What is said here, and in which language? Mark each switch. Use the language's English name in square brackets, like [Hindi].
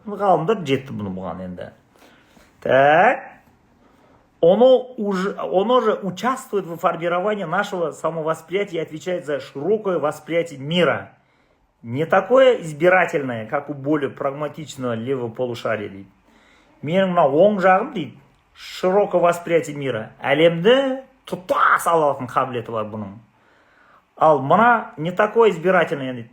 [Kazakh] Ғалымдар жетті бұған енді. Так. [Russian] Оно же участвует в формировании нашего самовосприятия и отвечает за широкое восприятие мира. Не такое избирательное, как у более прагматичного левого полушария, дейді. [Kazakh] Менің мына оң жағым, дейді, [Russian] широкое восприятие мира. [Kazakh] Әлемді тұтас ала алатын қабілеті бар бұның. Ал мына [Russian] не такое избирательное, [Kazakh] дейді.